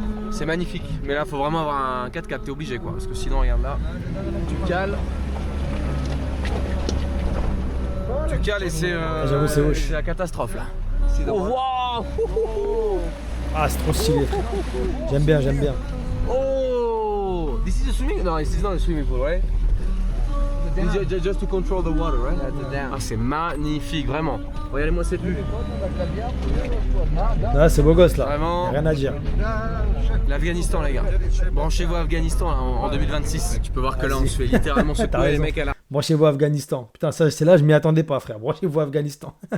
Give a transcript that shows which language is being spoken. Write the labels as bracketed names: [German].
[French] C'est magnifique, mais là faut vraiment avoir un 4x4, t'es obligé quoi, parce que sinon regarde là, tu cales. Tu cales et c'est J'avoue, c'est hoche. la catastrophe là. Oh, wow. Ah, c'est trop stylé, frère. J'aime bien, j'aime bien. [English] Oh, this is a swimming? No, this is not a swimming pool, right? Just to control the water, right? [French] Ah, c'est magnifique, vraiment. Regardez-moi cette vue. Là, c'est beau gosse là. Vraiment. Y a rien à dire. L'Afghanistan, les gars. Branchez-vous Afghanistan là, en 2026. Tu peux voir que là, on se fait littéralement T'as secouer les raison. mecs à la. Branchez-vous Afghanistan. Putain, ça, c'est là, je m'y attendais pas, frère. Branchez-vous Afghanistan.